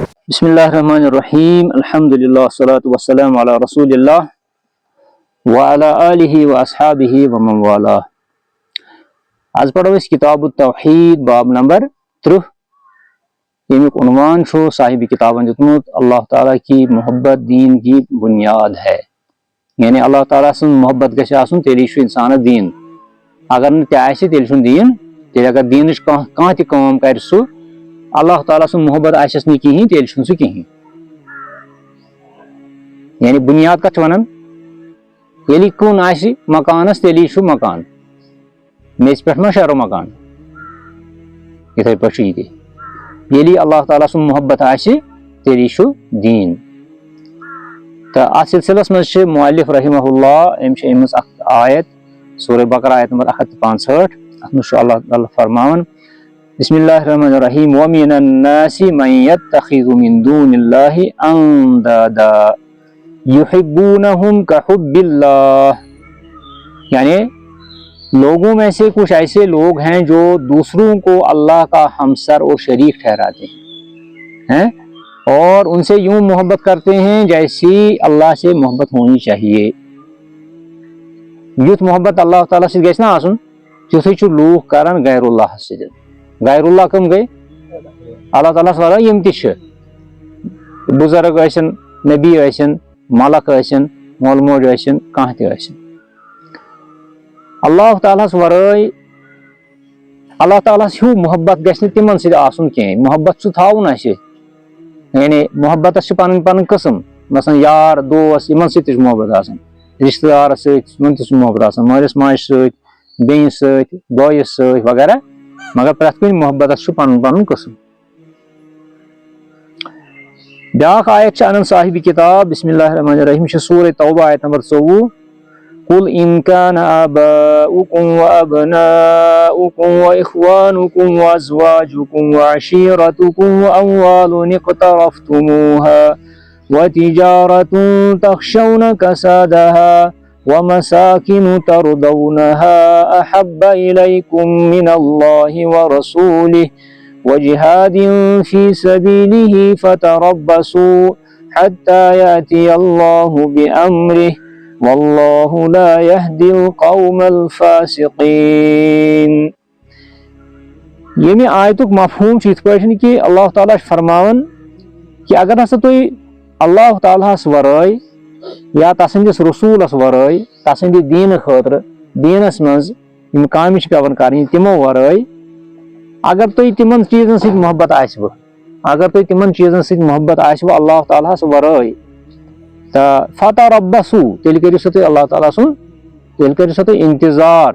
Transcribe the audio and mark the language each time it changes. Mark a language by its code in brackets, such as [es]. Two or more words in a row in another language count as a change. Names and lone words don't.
[ar] بسم اللہ الرحمن الرحیم الحمد للہ والصلاة والسلام علی رسول اللہ وعلی آلہ واصحابہ ومن والہ. [ks] آز پڑھو اس کتاب التوحید باب نمبر 30 یمیک عنوان چھو صاحب کتابن دیتمت [ur] اللہ تعالیٰ کی محبت دین کی بنیاد ہے. [ks] یعنی اللہ تعالیٰ سن محبت گژھِ آسن تیلی چھُ انسانس دین. اگر نہ تہِ آسہِ تیلی چھُنہٕ دین. تیلی اگر دینٕچ کانٛہہ تہِ کٲم کرِ سُہ اللہ تعالیٰ سن محبت آسٮ۪س نہٕ کِہیٖنۍ تیٚلہِ چھُنہٕ سُہ کِہیٖنۍ. یعنی بُنیاد کتھ چھِ ونان ییٚلہِ کُن آسہِ مکانس تیٚلی چھُ مکان. میٚژِ پٮ۪ٹھ ما شیرو مکان یِتھٕے پٲٹھۍ چھُ یہِ تہِ. ییٚلہِ اللہ تعالیٰ سُنٛد محبت آسہِ تیٚلی چھُ دیٖن. تہٕ اتھ سلسلس منٛز چھِ مؤلف [ar] رحمہ اللہ [ks] أمۍ چھِ أنمٕژ اکھ آیت سورہ بقرہ آیت نمبر 165. اتھ منٛز چھُ اللہ تعالیٰ فرماوان [ar] بسم اللہ الرحمن الرحیم وَمِنَ النَّاسِ مَن يَتَّخِذُ مِن دُونِ اللَّهِ أَندَادًا يُحِبُّونَهُمْ كَحُبِّ اللَّهِ. [ur] یعنی لوگوں میں سے کچھ ایسے لوگ ہیں جو دوسروں کو اللہ کا ہمسر اور شریک ٹھہراتے ہیں اور ان سے یوں محبت کرتے ہیں جیسی اللہ سے محبت ہونی چاہیے. [ks] یُتھ محبت اللہ تعالیٰ سے گژھِ نا آسُن تیُتھُے چھُ لوٗکھ کران غیر اللہ سۭتۍ. غیر اللہ کم گئی اللہ تعالیٰ ورٲے یِم تہِ چھِ بُزرگ ٲسِن نبی ٲسِن ملک ٲسِن مول موج ٲسِن کانٛہہ تہِ ٲسِن. اللہ تعالیٰ ہس ورٲے اللہ تعالیٰ ہس ہیوٗ محبت گژھِ نہٕ تِمن سۭتۍ آسُن کینٛہہ. محبت چھُ تھاوُن اَسہِ. یعنی محبتس چھِ پنٕنۍ پنٕنۍ قٕسم. مثلاً یار دوس یِمن سۭتۍ تہِ چھُ محبت آسان. رشتہٕ دارس سۭتۍ یِمن تہِ چھُ محبت آسان. مٲلِس ماجہِ سۭتۍ بیٚنہِ سۭتۍ بٲیِس سۭتۍ وغیرہ. مگر پرٛٮ۪تھ کُنہِ محبتس چھُ پنُن پنُن قٕسم. بیاکھ آیت چھِ انان صاحب کتاب [ar] بسم اللہ الرحمن الرحیم [ks] چھِ سورہ توبہ آیت نمبر 24. [ar] قُلْ إِن كَانَ آبَاؤُكُمْ وَأَبْنَاؤُكُمْ وَإِخْوَانُكُمْ وَأَزْوَاجُكُمْ وَعَشِيرَتُكُمْ وَأَمْوَالٌ اقْتَرَفْتُمُوهَا وَتِجَارَةٌ تَخْشَوْنَ كَسَادَهَا وَمَسَاكِنُ تَرْضَوْنَهَا أَحَبَّ إِلَيْكُم مِّنَ اللَّهِ وَرَسُولِهِ وَجِهَادٍ فِي سَبِيلِهِ فَتَرَبَّصُوا حَتَّى يَأْتِيَ اللَّهُ بِأَمْرِهِ وَاللَّهُ لَا يَهْدِي الْقَوْمَ الْفَاسِقِينَ. [ks] ییٚمہِ آیتُک مفہوم چھُ یِتھ پٲٹھۍ کہِ اللہ تعالیٰ چھُ فرماوان کہِ اگر ہسا تُہۍ اللہ تعالیٰ ہس ورٲے یا تسٕنٛدِس رسوٗلس ورٲے تسٕنٛدِ دیٖنہٕ خٲطرٕ دیٖنس منٛز یِم کامہِ چھِ پیٚوان کرٕنۍ تِمو ورٲے اگر تۄہہِ تِمن چیٖزن سۭتۍ محبت آسوٕ اگر تۄہہِ تِمن چیٖزن سۭتۍ محبت آسوٕ اللہ تعالیٰ ہس ورٲے تہٕ فتربصوا تیٚلہِ کٔرِو سا تُہۍ اللہ تعالیٰ سُنٛد تیٚلہِ کٔرِو سا تُہۍ انتظار.